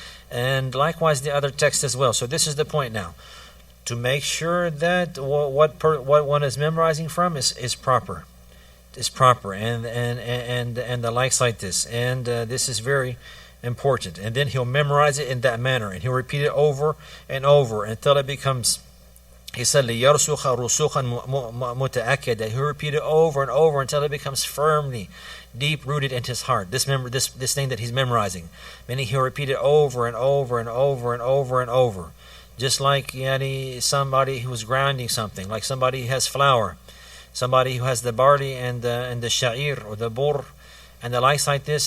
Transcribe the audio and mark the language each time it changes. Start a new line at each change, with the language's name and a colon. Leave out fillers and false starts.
English: And likewise the other texts as well. So this is the point now. To make sure that what one is memorizing from is proper. Is proper. And the likes like this. And this is very important. And then he'll memorize it in that manner. And he'll repeat it over and over until it becomes... He said,
Arabic: لِيَرْسُخَ رُسُخًا مُتَأَكِّدًا.
English: He'll repeat it over and over until it becomes firmly deep-rooted into his heart. This thing that he's memorizing. Meaning he'll repeat it over and over and over and over and over. Just like somebody who's grinding something, like somebody who has flour, somebody who has the barley and the sha'ir or the bur and the likes like this.